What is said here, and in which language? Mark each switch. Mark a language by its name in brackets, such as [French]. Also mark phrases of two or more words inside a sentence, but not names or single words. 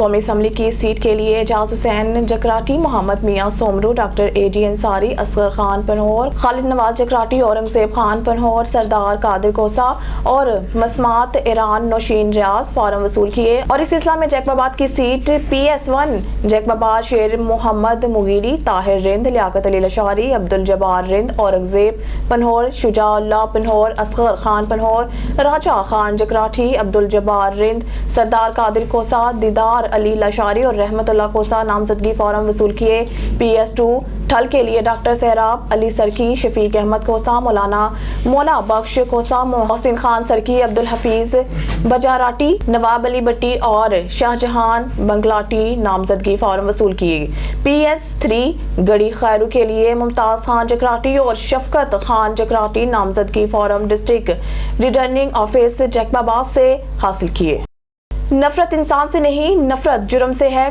[Urdu] قومی اسمبلی کی سیٹ کے لیے اعجاز حسین جکھرانی، محمد میاں سومرو، ڈاکٹر اے ڈی انصاری، اصغر خان پنہور، خالد نواز جکھرانی، اورنگزیب خان پنہور، سردار قادر کھوسہ اور مسمات ایران نوشین ریاض فارم وصول کیے. اور اس سلسلے میں جیکب آباد کی سیٹ PS1 جیکب آباد شیر محمد مغیری، طاہر رند، لیاقت علی لاشاری، عبدالجبار رند، اورنگزیب پنہور، شجاع اللہ پنہور، اصغر خان پنہور، راجہ خان جکھرانی، عبدالجبار رند، سردار قادر کھوسہ، دیدار علی لاشاری اور رحمت اللہ کھوسہ نامزدگی فارم وصول کیے. PS2 ٹھل کے لیے ڈاکٹر سہراب علی سرکی، شفیق احمد کھوسہ، مولانا مولا بخش کھوسہ، محسن خان سرکی، عبدالحفیظ بجارانی، نواب علی بھٹی اور شاہجہان بنگلانی نامزدگی فارم وصول کیے. PS3 گڑھی خیرو کے لیے ممتاز خان جکھرانی اور شفقت خان جکھرانی نامزدگی فارم [English] District Returning Office [Urdu] جیکب آباد سے حاصل کیے. نفرت انسان سے نہیں، نفرت جرم سے ہے.